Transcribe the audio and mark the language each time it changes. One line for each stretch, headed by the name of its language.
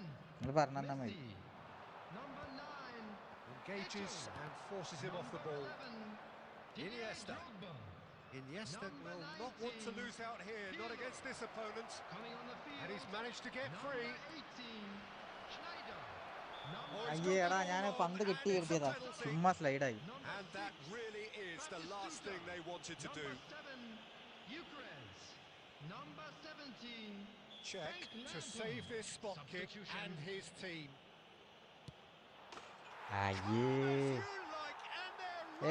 Malayalam: നിങ്ങൾ പറഞ്ഞാൽ മതി.
English: Messi. Number 9, Engages and forces him off the ball. Iniesta. Iniesta will not want to lose out here, not against this opponent. Coming on the field. And he's managed to get free. Number 18, Schneider.
Malayalam: അയ്യേ എടാ, ഞാൻ പന്ത് കിട്ടി കിട്ടിയതാ, ചുമ്മാ സ്ലൈഡായി.
English: And that really is the last thing they wanted to do. Number 7, Eucharist. Number 17, Check to save this spot kick and his team.
Malayalam: അയ്യേ,
English: If you like, and they're